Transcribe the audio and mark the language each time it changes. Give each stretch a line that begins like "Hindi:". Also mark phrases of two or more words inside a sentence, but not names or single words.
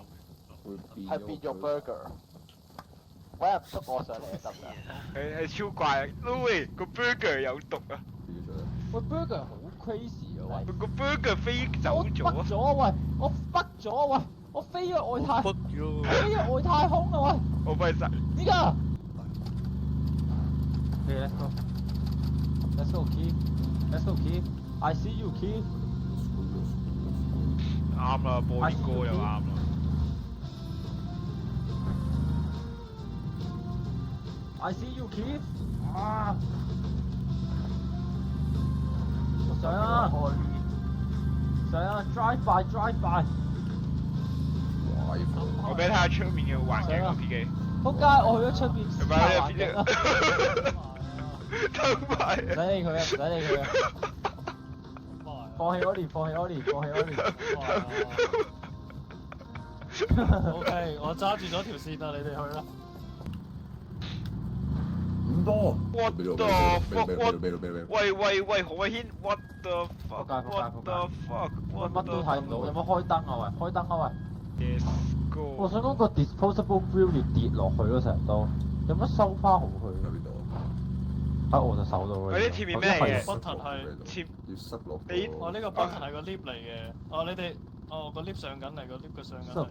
Cantonese: 係變咗 burger。喂，唔捉我上嚟得唔得？係超怪啊 ！Louis 個 burger 有毒啊！喂 burger 好 crazy 啊喂！個 burger 飛走咗啊！咗啊喂！我北咗啊喂！我飛咗外太，飛咗外太空啊喂！我幫你殺。
English: 呢個。Okay, let's go. Let's go, Keith. Let's go, Keith. I see you, Keith.
Cantonese: 啱啦，播啲歌又啱啦。
English: I see you, Keith. 啊！
Cantonese: 上啊！上啊 ！
English: Drive by。
Cantonese: 我俾你睇下出面嘅環境啊 ，PK。仆街！我去咗出邊係咪啊？PK。偷埋。唔使理佢啊！唔使理佢啊！放棄我連。 OK，我揸住咗條線啦，你哋去啦。唔多。
English: What the fuck？ 喂，何偉軒 ，What the fuck？What the fuck？
Cantonese: 乜都睇唔到，有冇開燈啊喂？開燈啊喂
English: Let's go。
Cantonese: 我想講個
English: disposable grill
Cantonese: 要跌落去咯，成日都有乜收翻好佢？喺邊度？喺我隻手度喂，呢前面咩嚟嘅？ button 係前要塞落。你哦，呢個 button 係個 lift 嚟嘅。哦，你哋哦個 lift 上緊嚟，個 lift 嘅上緊嚟。